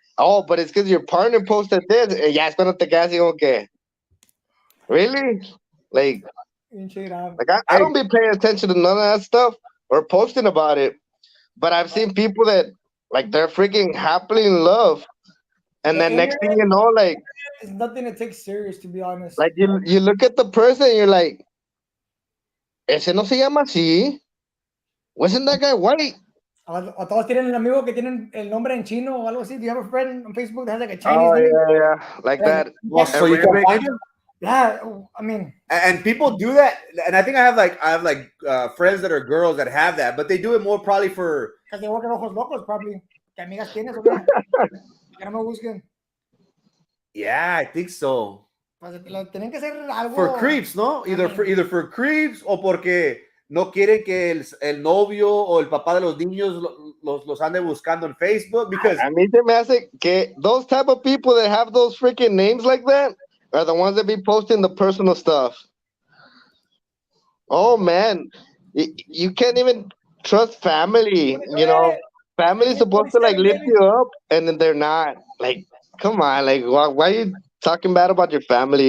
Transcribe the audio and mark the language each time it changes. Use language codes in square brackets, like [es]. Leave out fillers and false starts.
[en] Oh, but it's because your partner posted this. [es] Ya es cuando te quedas así como que, [en] really? Like I don't be paying attention to none of that stuff or posting about it. But I've seen people that, like, they're freaking happily in love. And then next thing you know, like, it's nothing to take serious, to be honest. Like, you look at the person and you're like, [es] ese no se llama así. [en] Wasn't that guy white? [es] O todos tienen un amigo que tienen el nombre en chino o algo así. [en] Do you have a friend on Facebook that has like a Chinese name? Yeah. Like that. Well, so you can find him? Yeah, I mean. And people do that, and I think I have friends that are girls that have that, but they do it more probably for. Because they work at Ojos Locos, probably. [es] ¿Qué amigas tienes o qué? Que no me busquen. [en] Yeah, I think so. [es] Tienen que hacer algo. [en] For creeps, [es] ¿no? [en] Either for creeps [es] o porque no quieren que el novio o el papá de los niños los ande buscando en Facebook, [en] because [es] a mí se me hace que [en] those type of people that have those freaking names like that are the ones that be posting the personal stuff. Oh man, you can't even trust family. Family's supposed to like lift you up, and then they're not. Like, come on, like why are you talking bad about your family?